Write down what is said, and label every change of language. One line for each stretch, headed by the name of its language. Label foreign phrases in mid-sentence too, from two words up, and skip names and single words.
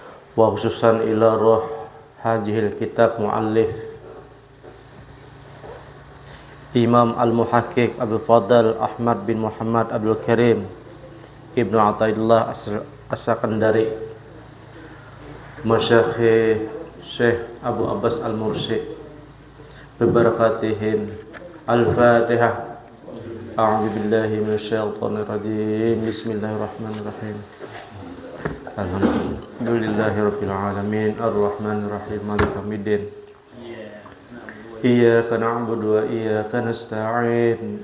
Arabic: وخصوصا إلى روح هذا الكتاب مؤلف Imam Al-Muhaqqiq Abdul Fadl Ahmad bin Muhammad Abdul Karim Ibnu Athaillah As-Sakandari, Masyayikh Syekh Abu Abbas Al-Mursyid, bibarakatihim. Al-Fatihah. أعوذ بالله من الشيطان الرجيم. بسم الله الرحمن الرحيم. الحمد لله رب العالمين، الرحمن الرحيم، مالك يوم الدين. إياك نعبد وإياك نستعين.